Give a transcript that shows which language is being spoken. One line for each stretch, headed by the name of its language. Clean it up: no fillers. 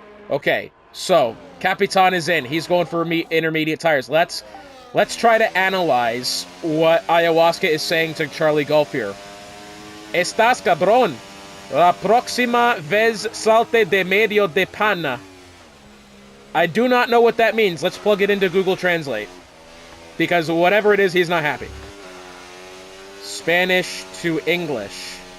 English: Okay, so Capitan is in. He's going for intermediate tires. Let's try to analyze what Ayahuasca is saying to Charlie Golf here.
Spanish: Estás cabrón. La próxima vez salte de medio de pana.
English: I do not know what that means. Let's plug it into Google Translate. Because whatever it is, he's not happy. Spanish to English.